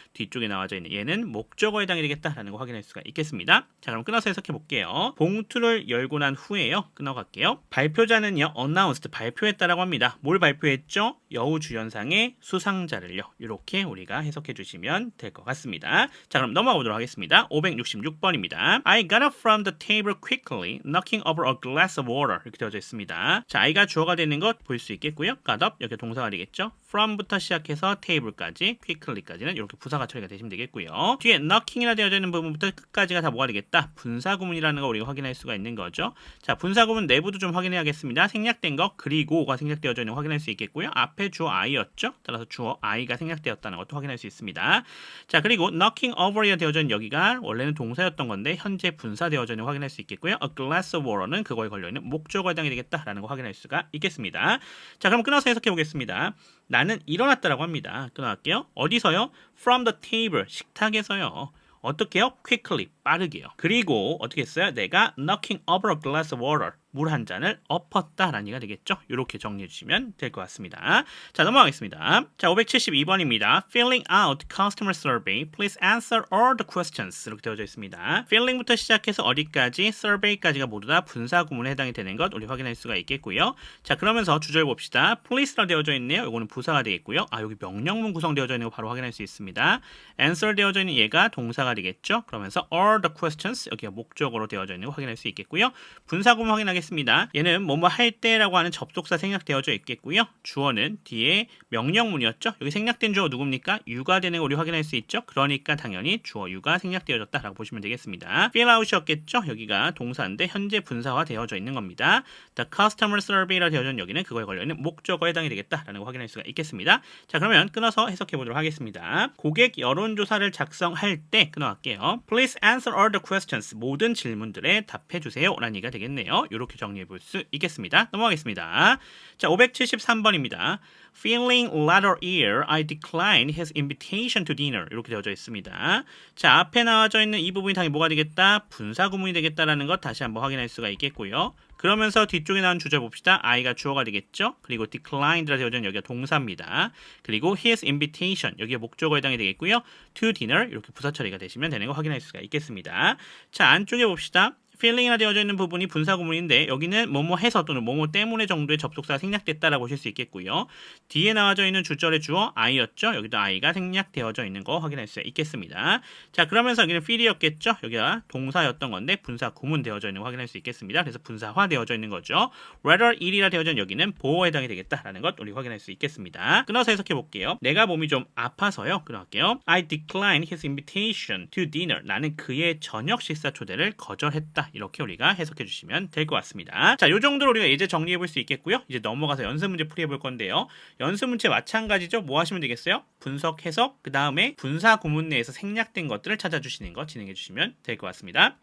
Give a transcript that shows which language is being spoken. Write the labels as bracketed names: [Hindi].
[Korean] 뒤쪽에 나와져 있는 얘는 목적어에 해당이 되겠다라는 거 확인할 수가 있겠습니다. 자, 그럼 끊어서 해석해 볼게요. 봉투를 열고 난 후에요. 끊어갈게요. 발표자는요. announced 발표했다라고 합니다. 뭘 발표했죠? 여우주연상의 수상자를요. 이렇게 우리가 해석해 주시면 될 것 같습니다. 자, 그럼 넘어가 보도록 하겠습니다. 566번입니다. [English] I got up from the table quickly, knocking over a glass of water. [Korean] 이렇게 되어져 있습니다. 자, I가 주어가 되는 것 볼 수 있겠고요. [English] got up [Korean] 여기 동사가 되겠죠. from부터 시작해서 table까지, quickly까지는 이렇게 부사가 처리가 되시면 되겠고요. 뒤에 knocking이라 되어져 있는 부분부터 끝까지가 다 뭐가 되겠다? 분사구문이라는 거 우리가 확인할 수가 있는 거죠. 자, 분사구문 내부도 좀 확인해야겠습니다. 생략된 거 그리고가 생략되어져 있는 거 확인할 수 있겠고요. 앞에 주어 I였죠. 따라서 주어 I가 생략되었다는 것도 확인할 수 있습니다. 자, 그리고 knocking over이 되어져 있는 여기가 원래는 동사였던 건데 현재 분사되어져 있는 거 확인할 수 있겠고요. a glass of water는 그거에 걸려있는 목적어에 해당이 되겠다라는 거 확인할 수가 있겠습니다. 자, 그럼 끊어서 해석해 보겠습니다. 나는 일어났다라고 합니다. 끊어갈게요. 어디서요? [English] From the table, 식탁에서요. [Korean] 어떻게요? Quickly, 빠르게요. 그리고 어떻게 했어요? 내가 [English] knocking over a glass of water, [Korean] 물 한 잔을 엎었다라는 얘기가 되겠죠. 이렇게 정리해 주시면 될 것 같습니다. 자, 넘어가겠습니다. 자, 572번입니다. [English] Filling out customer survey, please answer all the questions. [Korean] 이렇게 되어져 있습니다. filling부터 시작해서 어디까지? survey까지가 모두 다 분사구문에 해당이 되는 것 우리 확인할 수가 있겠고요. 자, 그러면서 주절 봅시다. please라 되어져 있네요. 이거는 부사가 되겠고요. 아, 여기 명령문 구성되어져 있는 거 바로 확인할 수 있습니다. answer 되어져 있는 얘가 동사가 되겠죠. 그러면서 [English] all the questions [Korean] 여기가 목적어로 되어져 있는 거 확인할 수 있겠고요. 분사구문 확인하겠습니다. 얘는 뭐뭐 할 때라고 하는 접속사 생략되어져 있겠고요. 주어는 뒤에 명령문이었죠. 여기 생략된 주어 누굽니까? you가 되는 거 우리 확인할 수 있죠. 그러니까 당연히 주어 you가 생략되어졌다라고 보시면 되겠습니다. fill out이었겠죠. 여기가 동사인데 현재 분사화 되어져 있는 겁니다. [English] the customer survey [Korean] 라 되어져 있는 여기는 그거에 걸려있는 목적어에 해당이 되겠다라는 거 확인할 수가 있겠습니다. 자, 그러면 끊어서 해석해 보도록 하겠습니다. 고객 여론조사를 작성할 때 끊어갈게요. [English] Please answer all the questions. [Korean] 모든 질문들에 답해 주세요. 라는 얘기가 되겠네요. 이렇게 정리해 볼 수 있겠습니다. 넘어가겠습니다. 자, 573번입니다. [English] Feeling rather ill, I declined his invitation to dinner. [Korean] 이렇게 되어져 있습니다. 자, 앞에 나와져 있는 이 부분이 당연히 뭐가 되겠다? 분사구문이 되겠다라는 것 다시 한번 확인할 수가 있겠고요. 그러면서 뒤쪽에 나온 주절 봅시다. I가 주어가 되겠죠. 그리고 declined라 되어져 있는 여기가 동사입니다. 그리고 [English] his invitation [Korean] 여기가 목적어에 해당이 되겠고요. [English] to dinner [Korean] 이렇게 부사 처리가 되시면 되는 거 확인할 수가 있겠습니다. 자, 안쪽에 봅시다. feeling이라 되어져 있는 부분이 분사 구문인데 여기는 뭐뭐 해서 또는 뭐뭐 때문에 정도의 접속사가 생략됐다라고 보실 수 있겠고요. 뒤에 나와져 있는 주절의 주어 I였죠. 여기도 I가 생략되어져 있는 거 확인할 수 있겠습니다. 자, 그러면서 여기는 feel이었겠죠. 여기가 동사였던 건데 분사 구문 되어져 있는 거 확인할 수 있겠습니다. 그래서 분사화 되어져 있는 거죠. rather it이라 되어져 있는 여기는 보호에 해당이 되겠다라는 것 우리 확인할 수 있겠습니다. 끊어서 해석해 볼게요. 내가 몸이 좀 아파서요. 끊어갈게요. [English] I declined his invitation to dinner. [Korean] 나는 그의 저녁 식사 초대를 거절했다. 이렇게 우리가 해석해 주시면 될 것 같습니다. 자, 요 정도로 우리가 예제 정리해 볼 수 있겠고요. 이제 넘어가서 연습 문제 풀이해 볼 건데요. 연습 문제 마찬가지죠. 뭐 하시면 되겠어요? 분석, 해석, 그 다음에 분사 구문 내에서 생략된 것들을 찾아주시는 거 진행해 주시면 될 것 같습니다.